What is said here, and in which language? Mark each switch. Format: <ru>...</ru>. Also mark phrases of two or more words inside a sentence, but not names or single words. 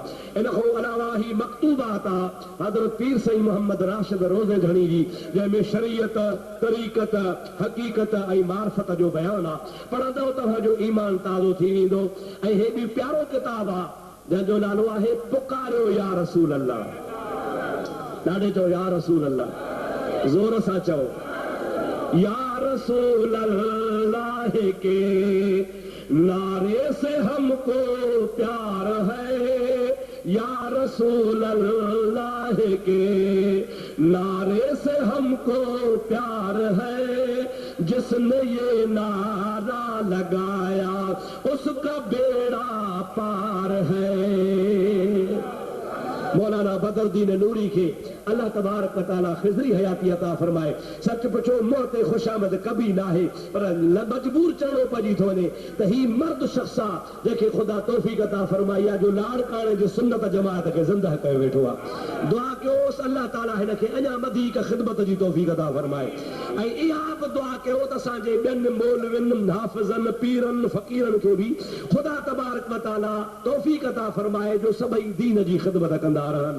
<sd>इन खां अलावा ही मकतूबात आहे हज़रत पीर साईं मोहम्मद राशिद रोज़े घणी जी, जंहिंमें शरीयत, तरीक़त, हक़ीक़त ऐं मार्फत जो बयान आहे। पढ़ंदव तव्हांजो ईमान ताज़ो थी वेंदो। ऐं हे बि प्यारो किताब आहे जंहिंजो नालो आहे पुकारियो या रसूल अल्लाह। ॾाढे चओ या रसूल अल्लाह, ज़ोर सां चओ या रसूल अल्लाह</sd> <ur>کے نعرے سے ہمکو پیار ہے. یا رسول اللہ کے نعرے سے ہمکو پیار ہے. جسنے یہ نعرہ لگایا اسکا بیڑا پار ہے. مولانا بدرالدین نوری کے اللہ تبارک و تعالیٰ خضری حیاتی عطا فرمائے.</ur> <sd>सच पुछो मुंह ते खुशामद कभी ना है, पर मजबूर चढ़ो पजी थो वञे त ही मर्द शख्स आहे जंहिंखे ख़ुदा तौफ़ीक़ अता फरमाई आहे जो लाड़काणे जी सुन्नत जमात खे ज़िंदा कयो वेठो आहे। दुआ कयोसि अल्लाह ताला हिन खे अञा वधीक ख़िदमत जी तौफ़ीक़ अता फरमाए। ऐं इहा बि दुआ कयो त असांजे ॿियनि मौलवियुनि, हाफ़िज़नि, पीरनि, फ़क़ीरनि खे बि ख़ुदा तबारक व तआला तौफ़ीक़ अता फरमाए जो सभई दीन जी ख़िदमत कंदा रहनि।</sd>